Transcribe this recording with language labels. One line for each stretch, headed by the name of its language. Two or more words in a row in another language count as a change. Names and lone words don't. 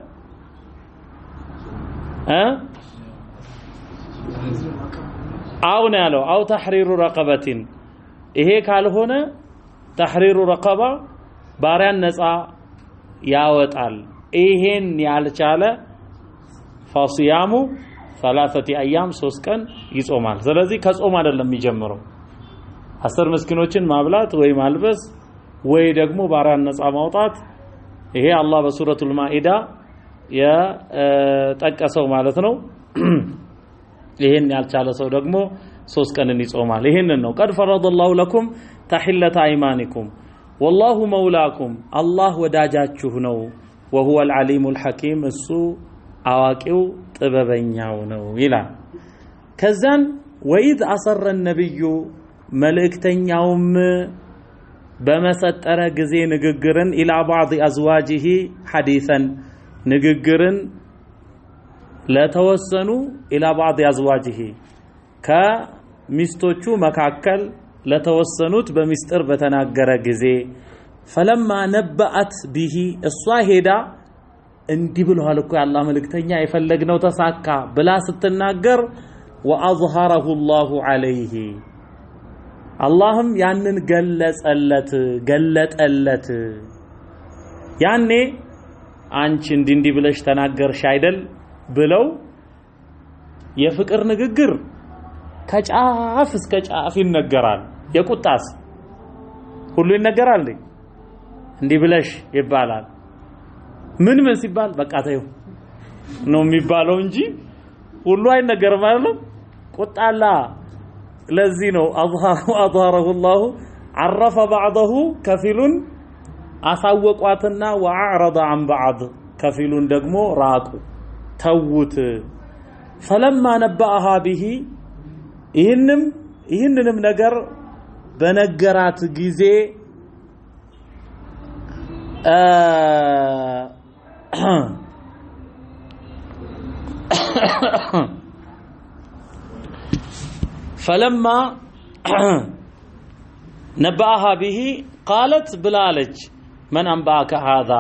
Amharic: አው ነው ያለው
Arabic: أو تحرير رقبة
Amharic: ይሄ ካልሆነ
Arabic: تحرير رقبة
Amharic: ባሪያን ነፃ ያወጣል ይሄን ያልቻለ
Arabic: فصيام 3 أيام
Amharic: 3 ቀን ይጾማል ስለዚህ ከጾም አይደለም የሚጀምረው 10 ምስኪኖችን ማብላት ወይ ማልበስ ወይ ደግሞ ባሪያን ነፃ ማውጣት ይሄ አላህ በሱረቱል ማኢዳ የጠቀሰው ማለት ነው ይሄን ያልቻለ ሰው ደግሞ 3 ቀንን ይጾማል ይሄንን ነው
Arabic: قد فرض الله لكم تحلة ايمانكم والله مولاكم الله
Amharic: ወዳጃችሁ ነው
Arabic: وهو العليم الحكيم
Amharic: እሱ አዋቂው ጥበበኛው ነው ይላል ከዛን
Arabic: وإذ أسر النبي
Amharic: መልእክተኛውም በመሰጠረ ጊዜ ንግግርን
Arabic: ኢላ بعض ازواجه حديثا
Amharic: ንግግርን ለተወሰኑ
Arabic: ኢላ بعض ازواجه
Amharic: ከሚስቶቹ መካከል ለተወሰኑት በሚስጥር በተናገረ ጊዜ
Arabic: فلما نبأت به
Amharic: እሷ ሄዳ እንዲህ ብለዋል እኮ ያላህ መልእክተኛ የፈለግነው ተሳካ ብላ ስትናገር
Arabic: وأظهره الله عليه اللهم
Amharic: ያንን ገለጠለት ያኔ አንቺ እንዲህ ብለሽ ተናገርሽ አይደል ብለው የፍቅር ንግግር ከጫፍ እስከ ጫፍ ይነገራል የቁጣስ ሁሉ ይነገራል እንዲህ ብለሽ ይባላል ምን ሲባል በቃ ተይው ነው የሚባለው እንጂ ሁሉ አይነገርም አይደል ቁጣላ ለዚህ ነው
Arabic: أظهره الله عرف بعضه كفيل
Amharic: አሳወቋትና
Arabic: وأعرض عن بعض كفيل
Amharic: ደግሞ ራቁ ተውት
Arabic: فلما نبأها به
Amharic: ይህንንም ነገር በነገራት ጊዜ
Arabic: فلما نبأها به قالت بلالج من أنبأك هذا